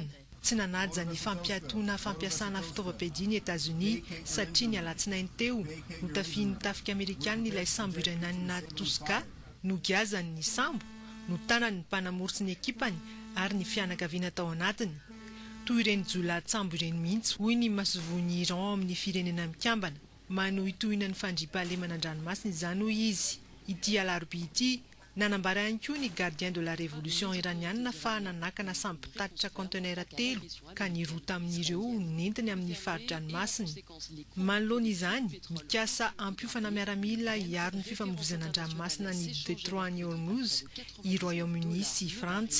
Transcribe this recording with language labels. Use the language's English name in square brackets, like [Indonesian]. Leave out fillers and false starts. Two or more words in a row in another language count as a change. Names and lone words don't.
[Malagasy] Tsy nanaja ny fampiatoana fampiasana fitaovam-piadiana États-Unis satria ny alatsinainy teo notafian'ny tafika Amerikanina ilay sambo irananina Toska nogiazany ny sambo no tanany ny mpanamory ny ekipany ary ny fianakaviana tao anatiny. Toy ireny jolahatsambo ireny mihitsy hoy ny masovoan'ny Iran amin'ny firenena mikambana. Manohy itohina ny fandriampahalemana an-dranomasina izany hoy izy. Ity alarobia ity nanambara ihany koa ny [French] gardien de la révolution [Malagasy] iranianina fa nanakana sambo mpitatitra conteneur 3 ka nirota amin'ireo nentiny amin'ny fari-dranomasina. Manoloana izany mikasa ampiofana miaramila hiaro ny fifamoivoizana an-dranomasina ny Détroit ny Hormuz i Royaume-Uni sy Frantsa.